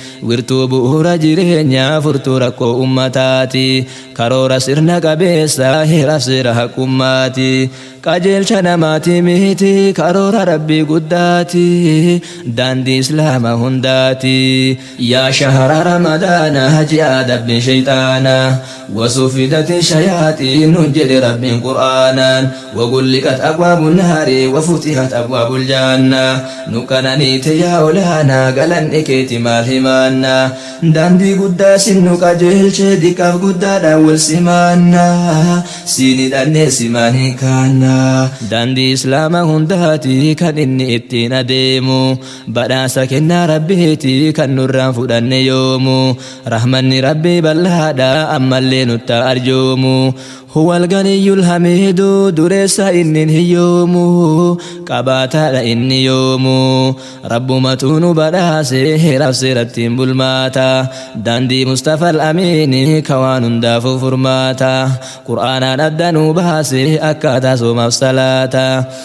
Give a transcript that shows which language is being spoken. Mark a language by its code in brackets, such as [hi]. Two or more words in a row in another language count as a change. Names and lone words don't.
[om] Wirtuu bu'uura jireenyaa, furtuu rakkoo ummataati. Karoora sirna qabeessa, heera seera haqummaati. Qajeelcha namaati miti, karoora Rabbii guddaati. Daandii Islaama hundaati. [ar] يا شهر رمضان, [om] ji'a dabbi shayxaana, [ar] وصفدت الشياطين، [om] jedhe Rabbiin Qur'aanaan. [ar] وغلقت أبواب النار، وفتحت أبواب الجنة. [om] Nuqananiite yaa olaanaa, galanni keeti maal himaanna? Daandii guddaa sin nu qajeelche, diqqaaf guddaadhaan wal simaanna. Siin hidhannee simaan hin kaanna. Daandii Islaama hundaati kan inni ittiin adeemu. Badhaasa kennaa Rabbiiti kan nurraan fudhanne yoomu. Rahmanni Rabbii bal'aadha, ammallee nutta arjoomu. [ar] هو الغني الحميد، [om] dureessa inni hin hiyyoomu, qabaataadha inni yoomu. Rabbumatu nu badhaase, heeraaf seerattiin bulmaata. Daandii Mustafa al-Amiini ka waan hundaafuu furmaata. Qur'aanaan adda nu baase, akkaataa soomaaf salaata.